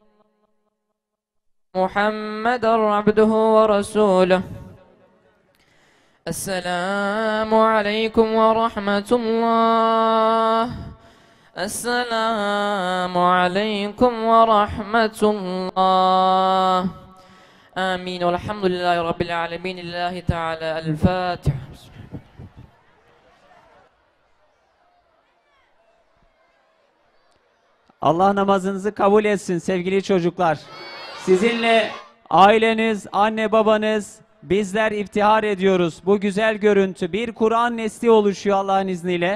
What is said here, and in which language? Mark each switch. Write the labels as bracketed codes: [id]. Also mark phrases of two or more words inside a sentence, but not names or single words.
[ar] محمد عبده ورسوله السلام عليكم ورحمة الله السلام عليكم ورحمة الله آمين والحمد لله رب العالمين لله تعالى الفاتح. [tr] Allah namazınızı kabul etsin sevgili çocuklar. Sizinle aileniz, anne babanız, bizler iftihar ediyoruz. Bu güzel görüntü, bir Kur'an nesli oluşuyor Allah'ın izniyle.